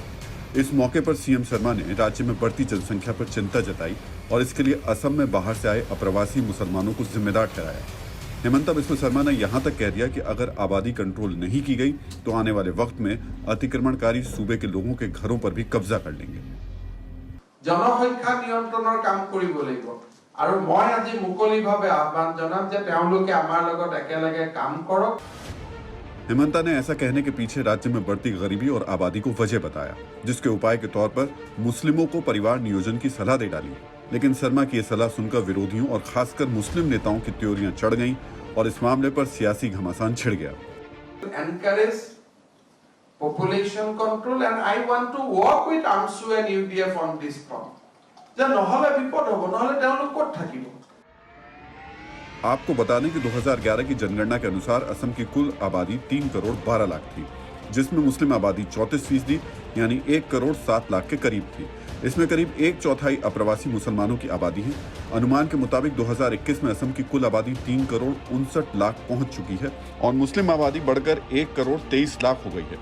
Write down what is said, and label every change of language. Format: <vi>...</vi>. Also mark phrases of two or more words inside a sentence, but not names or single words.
<hi>इस मौके पर सीएम शर्मा ने राज्य में बढ़ती जनसंख्या पर चिंता जताई और इसके लिए असम में बाहर से आए अप्रवासी मुसलमानों को जिम्मेदार ठहराया। हेमंत बिस्वा शर्मा ने यहां तक कह दिया कि अगर आबादी कंट्रोल नहीं की गई तो आने वाले वक्त में अतिक्रमणकारी सूबे के लोगों के घरों पर भी कब्जा कर लेंगे।</hi> <as>জনসংখ্যা নিয়ন্ত্ৰণৰ কাম কৰিব লাগিব আৰু মই আজি মুকলিভাৱে আহ্বান জনাম যে তেওঁলোকে আমাৰ লগত একেলগে কাম কৰক।</as> <hi>हेमंता ने ऐसा कहने के पीछे राज्य में बढ़ती गरीबी और आबादी को वजह बताया, जिसके उपाय के तौर पर मुस्लिमों को परिवार नियोजन की सलाह दे डाली। लेकिन शर्मा की यह सलाह सुनकर विरोधियों और खासकर मुस्लिम नेताओं की त्योरियां चढ़ गईं और इस मामले पर सियासी घमासान छिड़ गया।</hi> <en>Encourage population control and I want to work with AMSU and UDF on this front.</en> <as>যে নহলে বিপদ হ'ব, নহলে তেওঁলোক ক'ত থাকিব।</as> <hi>आपको बता दें कि 2011 की जनगणना के अनुसार असम की कुल आबादी 3 करोड़ 12 लाख थी, जिसमें मुस्लिम आबादी 34% यानी 1 करोड़ 7 लाख के करीब थी। इसमें करीब 1/4 अप्रवासी मुसलमानों की आबादी है। अनुमान के मुताबिक 2021 में असम की कुल आबादी 3 करोड़ 59 लाख पहुंच चुकी है और मुस्लिम आबादी बढ़कर 1 करोड़ 23 लाख हो गई है।</hi>